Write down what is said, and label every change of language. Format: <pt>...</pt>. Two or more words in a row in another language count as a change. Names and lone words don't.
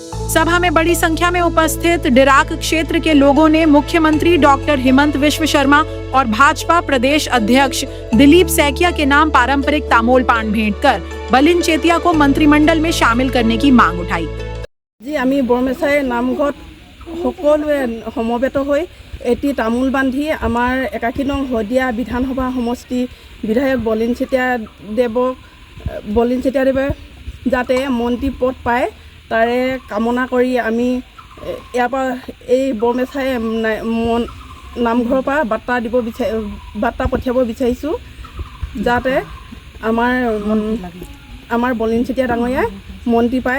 <hi>सभा में बड़ी संख्या में उपस्थित डिराक क्षेत्र के लोगों ने मुख्यमंत्री डॉक्टर हेमंत विश्व शर्मा और भाजपा प्रदेश अध्यक्ष दिलीप सैकिया के नाम पारंपरिक तामोल पान भेंट कर बलिन चेतिया को मंत्रिमंडल में शामिल करने की मांग उठाई।</hi> <as>জী আমি বৰমেচাই নামঘৰ সকলোৱে সমবেত হৈ এটি তামোল বান্ধি আমাৰ 81 নং হদিয়া বিধানসভা সমষ্টি বিধায়ক বলিন চেতিয়া দেৱে যাতে মন্ত্ৰী পদ পায় তাৰে কামনা কৰি আমি ইয়াৰ পৰা এই বৰমেচাই নামঘৰৰ পৰা বাৰ্তা পঠিয়াব বিচাৰিছোঁ যাতে আমাৰ বলিন চেতিয়া ডাঙৰীয়াই মন্ত্ৰী পায়।</as>